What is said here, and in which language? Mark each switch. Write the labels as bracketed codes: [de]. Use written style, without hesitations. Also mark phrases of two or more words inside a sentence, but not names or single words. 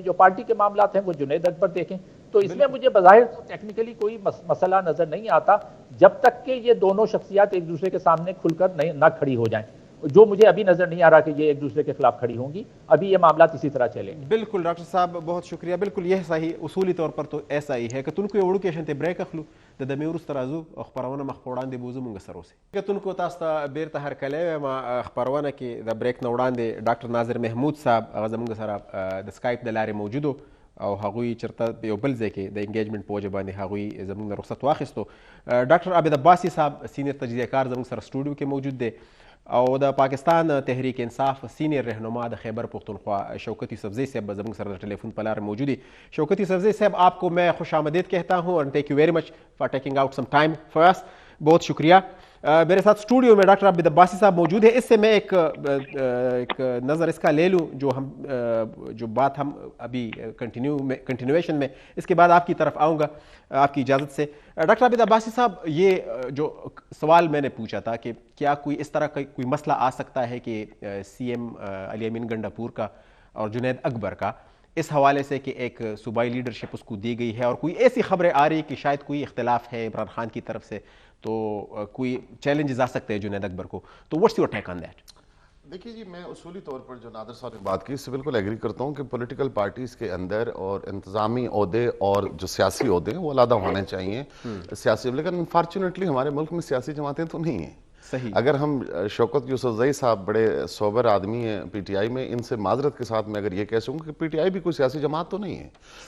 [ur] جو پارٹی کے معاملات ہیں وہ جنید اکبر دیکھیں. تو اس میں مجھے بظاہر ٹیکنیکلی کوئی مسئلہ نظر نہیں آتا جب تک کہ یہ دونوں شخصیات ایک دوسرے کے سامنے کھل کر نہ کھڑی ہو جائیں. جو مجھے ابھی نظر نہیں آ رہا کہ یہ ایک دوسرے کے خلاف کھڑی ہوں گی. ابھی یہ معاملات اسی طرح چلیں. بالکل ڈاکٹر صاحب بہت شکریہ. بالکل یہ صحیح اصولی طور پر تو ایسا ہی ہے کہ [ps] تنکو وړو کې شنته بریک اخلو د دمې وروسته راځو او خپرونه مخ په وړاندې بوزو مونږ سره اوسئ. که تنکو تاسو ته بیرته هرکلی وایم خپرونه کې د بریک نه وړاندې ډاکټر ناظر محمود صاحب هغه زموږ سره د سکایپ د لارې موجود او هغوی چېرته یو بل ځای کې د انګیجمنټ په وجه باندې هغوی زموږ نه رخصت واخیستو. ډاکټر عابد عباسي صاحب سینیر تجزیه کار زموږ سره سټوډیو کې موجود دی او د پاکستان تحریک انصاف سینئر رہنما د خیبر پختونخوا شوکت یوسفزئی صاحب زموږ سره د ٹیلیفون پر لار [ur] موجود ہیں. شوکت یوسفزئی صاحب آپ کو میں خوش آمدید کہتا ہوں اور [en] thank you very much for taking out some time for us. [ur] بہت شکریہ. میرے ساتھ اسٹوڈیو میں ڈاکٹر عابد عباسی صاحب موجود ہیں. اس سے میں ایک نظر اس کا لے لوں جو بات ہم ابھی کنٹینیویشن میں اس کے بعد آپ کی طرف آؤں گا آپ کی اجازت سے. ڈاکٹر عابد عباسی صاحب یہ جو سوال میں نے پوچھا تھا کہ کیا کوئی اس طرح کا کوئی مسئلہ آ سکتا ہے کہ سی ایم علی امین گنڈا پور کا اور جنید اکبر کا اس حوالے سے کہ ایک صوبائی لیڈرشپ اس کو دی گئی ہے اور کوئی ایسی خبریں آ رہی کہ شاید کوئی اختلاف ہے عمران خان کی طرف سے تو کوئی چیلنجز آ سکتے ہیں جنید اکبر کو, تو [en] what's your take on that? [ur] دیکھیے جی, میں اصولی طور پر جو نادر صاحب نے بات کی اس سے بالکل ایگری کرتا ہوں کہ [en] political parties [ur] کے اندر اور انتظامی عہدے اور جو سیاسی عہدے ہیں وہ علیحدہ ہونے چاہیے سیاسی. لیکن انفارچونیٹلی ہمارے ملک میں سیاسی جماعتیں تو نہیں ہیں. صحیح. اگر ہم شوکت یوسفزئی صاحب بڑے سوبر آدمی ہیں پی ٹی آئی میں, ان سے معذرت کے ساتھ میں اگر یہ کہہ سکوں کہ پی ٹی آئی بھی کوئی سیاسی جماعت تو نہیں ہے.